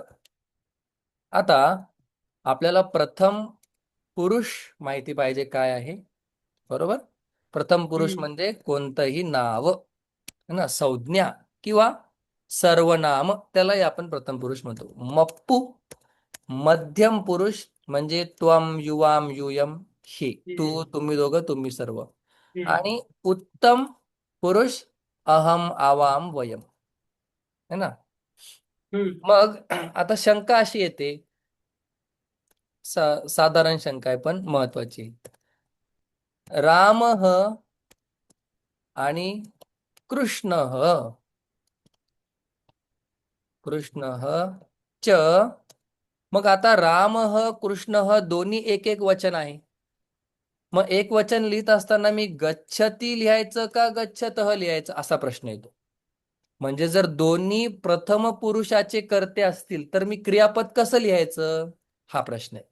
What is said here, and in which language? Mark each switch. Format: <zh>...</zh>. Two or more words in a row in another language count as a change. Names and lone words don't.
<mr>आता आपल्याला प्रथम पुरुष माहिती पाहिजे काय आहे, बरोबर. प्रथम पुरुष हम्म. म्हणजे कोणतंही नाव</mr> <hi>है ना,</hi> <mr>संज्ञा किंवा सर्वनाम, त्यालाही आपण प्रथम पुरुष म्हणतो. मप्पू मध्यम पुरुष म्हणजे</mr> <sa>त्वम युवाम युयम,</sa> <mr>हे तू, हम्म. तुम्ही दोघं, तुम्ही सर्व. हम्म. आणि उत्तम पुरुष</mr> <sa>अहम आवाम वयम,</sa> <hi>है ना. हम्म.</hi> <mr>मग आता शंका अशी येते, साधारण शंका आहे पण महत्वाची. राम आणि कृष्ण कृष्ण च. मग आता राम कृष्ण दोन्ही एक एक वचन आहे. मग एक वचन लिहित असताना मी गच्छती लिहायचं का गच्छतः लिहायचं असा प्रश्न येतो. म्हणजे जर दोन्ही प्रथम पुरुषाचे कर्ते असतील तर मी क्रियापद कसं लिहायचं, हा प्रश्न आहे.</mr>